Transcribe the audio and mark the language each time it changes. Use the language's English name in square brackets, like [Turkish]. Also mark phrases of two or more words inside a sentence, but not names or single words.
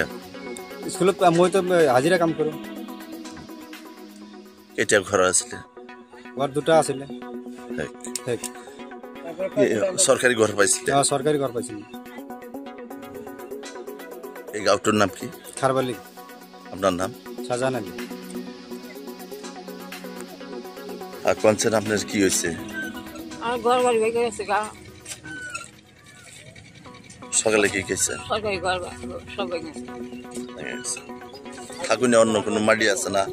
[Assamese] স্কুলত মইতো হাজিৰা কাম কৰোঁ। কেতিয়া ঘৰ আছিলে? ঘৰ 2টা আছিলে। চৰকাৰী ঘৰ পাইছিলে? চৰকাৰী ঘৰ পাইছিলে। এই গাঁওটোৰ নাম কি? খাৰবালি। [Bangla] আপনার নাম? শাহজাহান আলী। কোনছেন আপনার কি হয়েছে? আমার ঘর বাড়ি ভেঙে গেছে গা। সকালে কি খেয়েছে? সরকারি ঘর সব ভেঙে গেছে। থাকুনি অন্য কোনো মাটি আছে না?